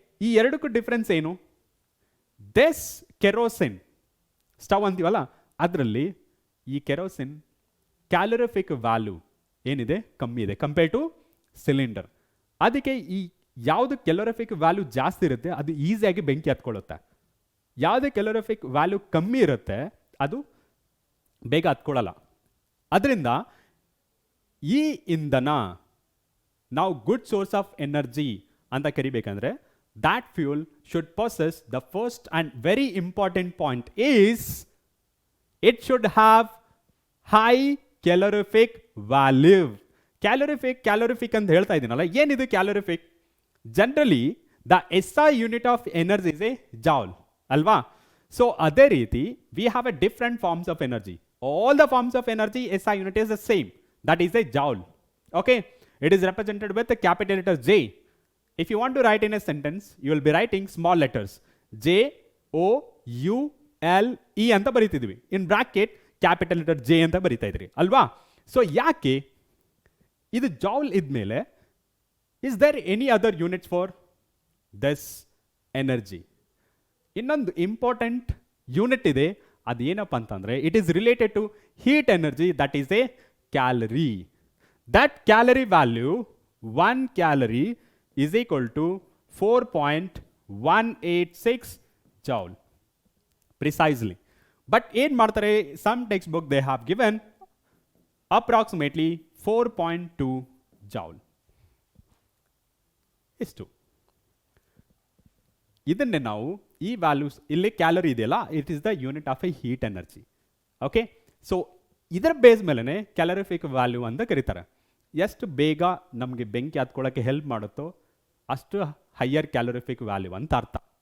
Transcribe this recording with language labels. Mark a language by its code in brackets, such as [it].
[kn] ಈ ಎರಡಕ್ಕೂ ಡಿಫ್ರೆನ್ಸ್ ಏನು? ದಿಸ್ ಕೆರೋಸಿನ್ ಸ್ಟವ್ ಅಂತೀವಲ್ಲ, ಅದರಲ್ಲಿ ಈ ಕೆರೋಸಿನ್ ಕ್ಯಾಲೋರಿಫಿಕ್ ವ್ಯಾಲ್ಯೂ ಏನಿದೆ ಕಮ್ಮಿ ಇದೆ [en] Compare to cylinder. [kn] ಅದಕ್ಕೆ ಈ ಯಾವುದು ಕ್ಯಾಲೋರಿಫಿಕ್ ವ್ಯಾಲ್ಯೂ ಜಾಸ್ತಿ ಇರುತ್ತೆ ಅದು ಈಸಿಯಾಗಿ ಬೆಂಕಿ ಹತ್ಕೊಳ್ಳುತ್ತೆ. ಯಾವುದೇ ಕ್ಯಾಲೋರಿಫಿಕ್ ವ್ಯಾಲ್ಯೂ ಕಮ್ಮಿ ಇರುತ್ತೆ ಅದು ಬೇಗ ಹತ್ಕೊಳ್ಳಲ್ಲ. ಅದರಿಂದ ಈ ಇಂಧನ ನಾವು ಗುಡ್ ಸೋರ್ಸ್ ಆಫ್ ಎನರ್ಜಿ ಅಂತ ಕರಿಬೇಕಂದ್ರೆ [en] that fuel should possess the first and very important point is it should have high calorific value. [kn] calorific ಅಂತ ಹೇಳ್ತಾ ಇದ್ದೀನಲ್ಲ, ಏನಿದು calorific? [en] Generally the SI unit of energy is a joule ಅಲ್ವಾ? [kn] So ಅದೇ ರೀತಿ [en] we have a different forms of energy. All the forms of energy SI unit is the same, that is a joule. Okay? It is represented with the capital letter J. If you want to write in a sentence, you will be writing small letters. [kn] J, O, U, L, E ಅಂತ ಬರೀತಿದ್ವಿ. [en] in bracket capital letter J [kn] ಅಂತ ಬರೀತಾ ಇದ್ರಿ ಅಲ್ವಾ? [en] so [kn] ಯಾಕೆ ಇದು joule ಇದ್ಮೇಲೆ [en] Is there any other units for this energy? ಇನ್ನೊಂದು important unit ಇದೆ, [kn] ಅದೇನಪ್ಪ ಅಂತಂದರೆ [en] It is related to heat energy, that is a calorie. That calorie value 1 calorie is equal to 4.186 joule precisely. But [kn] ಏನು ಮಾಡ್ತಾರೆ, [en] some textbook they have given approximately 4.2 joule. [kn] ಇಷ್ಟು. ಇದನ್ನೇ ನಾವು ಈ ವ್ಯಾಲ್ಯೂಸ್ ಇಲ್ಲಿ ಕ್ಯಾಲರಿ ಇದೆಯಲ್ಲ, [en] It is the unit of a heat energy. [kn] Okay, so ಇದರ base ಮೇಲೇ ಕ್ಯಾಲರಿಫಿಕ್ ವ್ಯಾಲ್ಯೂ ಅಂತ ಕರೀತಾರೆ. ಎಷ್ಟು ಬೇಗ ನಮಗೆ ಬೆಂಕಿ ಹತ್ಕೊಳ್ಳೋಕ್ಕೆ ಹೆಲ್ಪ್ ಮಾಡುತ್ತೋ ಅಷ್ಟು ಹೈಯರ್ ಕ್ಯಾಲರಿಫಿಕ್ ವ್ಯಾಲ್ಯೂ ಅಂತ ಅರ್ಥ.